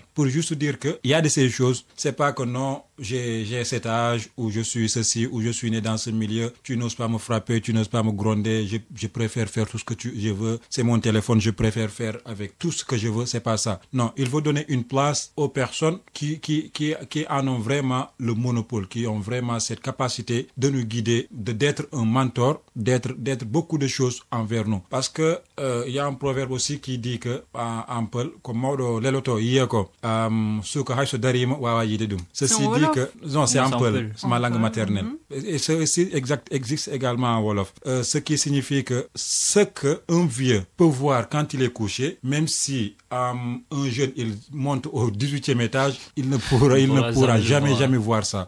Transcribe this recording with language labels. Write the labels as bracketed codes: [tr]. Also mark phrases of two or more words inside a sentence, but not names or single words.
[fr] Pour juste dire que il y a de ces choses, c'est pas que non, j'ai cet âge, ou je suis ceci, ou je suis né dans ce milieu, tu n'oses pas me frapper, tu n'oses pas me gronder, je préfère faire tout ce que je veux, c'est mon téléphone, je préfère faire avec tout ce que je veux, c'est pas ça. Non, il faut donner une place aux personnes qui en ont vraiment le monopole, qui ont vraiment cette capacité de nous guider, d'être un mentor, d'être beaucoup de choses envers nous. Parce que il y a un proverbe aussi qui dit que comme [ff] leloto yeko suka hayso darima wawa yidedum. [fr] Ceci dit que non, c'est un peu ma langue maternelle. Et ceci existe également en Wolof. Ce qui signifie que ce qu'un vieux peut voir quand il est couché, même si un jeune il monte au 18e étage, il ne pourra jamais voir ça.